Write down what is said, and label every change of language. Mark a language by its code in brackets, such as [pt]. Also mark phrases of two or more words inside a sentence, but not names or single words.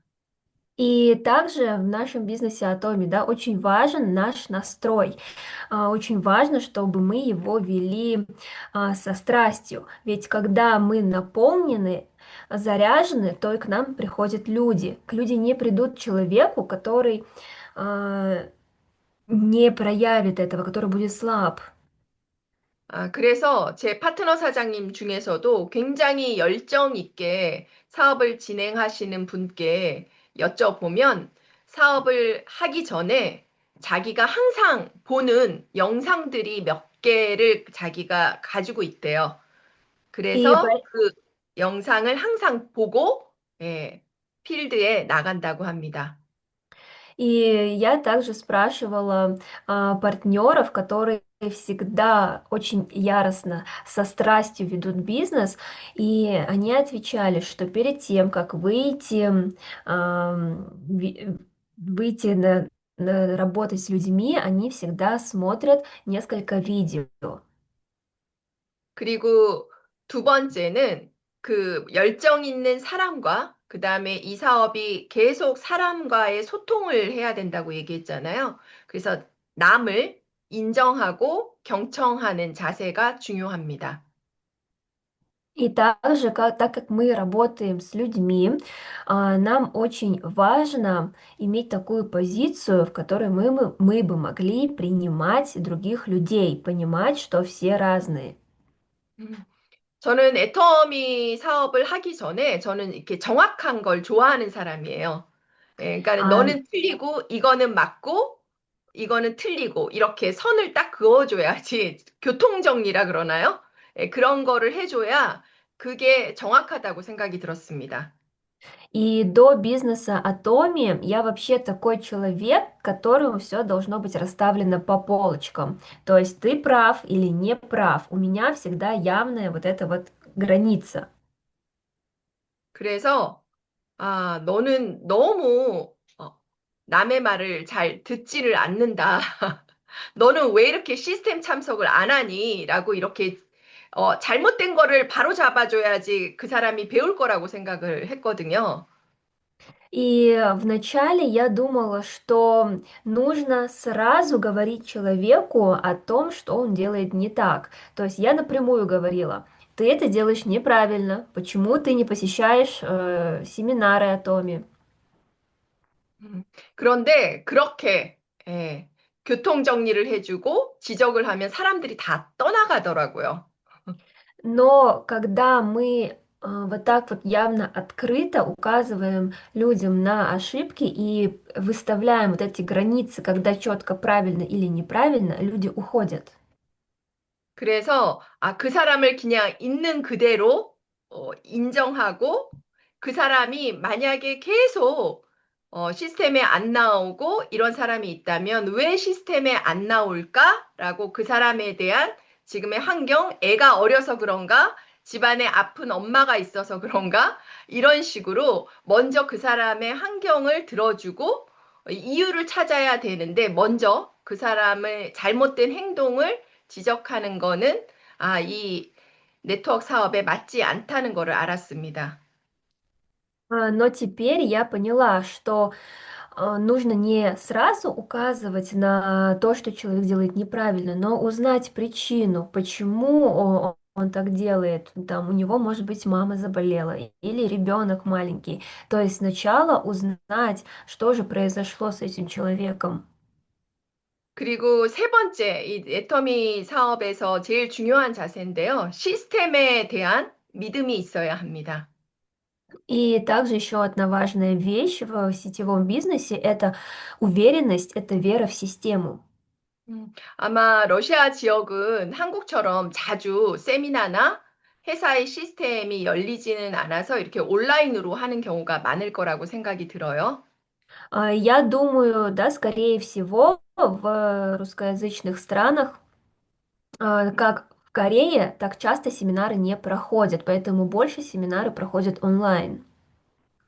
[ru] И также в нашем бизнесе Atomi, да, очень важен наш настрой. Очень важно, чтобы мы его вели со страстью. Ведь когда мы наполнены, заряжены, то и к нам приходят люди. Люди не придут к человеку, который а, не проявит этого, который будет слаб. [ko] 그래서 제 파트너 사장님 중에서도 굉장히 열정 있게 사업을 진행하시는 분께 여쭤보면 사업을 하기 전에 자기가 항상 보는 영상들이 몇 개를 자기가 가지고 있대요. [ru] И [ko] 그래서 그 영상을 항상 보고 예, 필드에 на간다고 합니다. [ru] И я также спрашивала партнеров, которые всегда очень яростно, со страстью ведут бизнес, и они отвечали, что перед тем, как выйти работать с людьми, они всегда смотрят несколько видео. [ko] 그리고 두 번째는 그 열정 있는 사람과 그 다음에 이 사업이 계속 사람과의 소통을 해야 된다고 얘기했잖아요. 그래서 남을 인정하고 경청하는 자세가 중요합니다. [ru] И также, так как мы работаем с людьми, нам очень важно иметь такую позицию, в которой мы бы могли принимать других людей, понимать, что все разные. [ko] 저는 애터미 사업을 하기 전에 저는 이렇게 정확한 걸 좋아하는 사람이에요. 예, 그러니까 А, 너는 틀리고 이거는 맞고 이거는 틀리고 이렇게 선을 딱 그어줘야지 교통정리라 그러나요? 예, 그런 거를 해줘야 그게 정확하다고 생각이 들었습니다. [ru] И до бизнеса Atomi я вообще такой человек, которому все должно быть расставлено по полочкам. То есть ты прав или не прав. У меня всегда явная вот эта вот граница. [ko] 그래서 너는 너무 남의 말을 잘 듣지를 않는다. 너는 왜 이렇게 시스템 참석을 안 하니? 라고 이렇게 잘못된 거를 바로 잡아줘야지 그 사람이 배울 거라고 생각을 했거든요. [ru] И вначале я думала, что нужно сразу говорить человеку о том, что он делает не так. То есть я напрямую говорила, ты это делаешь неправильно, почему ты не посещаешь семинары о Томе? [ko] 그런데 그렇게 예, 교통 정리를 해주고 지적을 하면 사람들이 다 떠나가더라고요. [ru] Но когда мы вот так вот явно открыто указываем людям на ошибки и выставляем вот эти границы, когда четко правильно или неправильно, люди уходят. [ko] 그래서 그 사람을 그냥 있는 그대로 인정하고 그 사람이 만약에 계속 시스템에 안 나오고 이런 사람이 있다면 왜 시스템에 안 나올까라고 그 사람에 대한 지금의 환경, 애가 어려서 그런가? 집안에 아픈 엄마가 있어서 그런가? 이런 식으로 먼저 그 사람의 환경을 들어주고 이유를 찾아야 되는데 먼저 그 사람의 잘못된 행동을 지적하는 거는 이 네트워크 사업에 맞지 않다는 거를 알았습니다. [ru] Но теперь я поняла, что нужно не сразу указывать на то, что человек делает неправильно, но узнать причину, почему он так делает. Там у него, может быть, мама заболела или ребенок маленький. То есть сначала узнать, что же произошло с этим человеком. [ko] 그리고 세 번째, 이 애터미 사업에서 제일 중요한 자세인데요. 시스템에 대한 믿음이 있어야 합니다. [ru] И также еще одна важная вещь в сетевом бизнесе– это уверенность, это вера в систему. [ko] 아마 러시아 지역은 한국처럼 자주 세미나나 회사의 시스템이 열리지는 않아서 이렇게 온라인으로 하는 경우가 많을 거라고 생각이 들어요. [ru] Я думаю, да, скорее всего, в русскоязычных странах, как в Корее, так часто семинары не проходят, поэтому больше семинары проходят онлайн.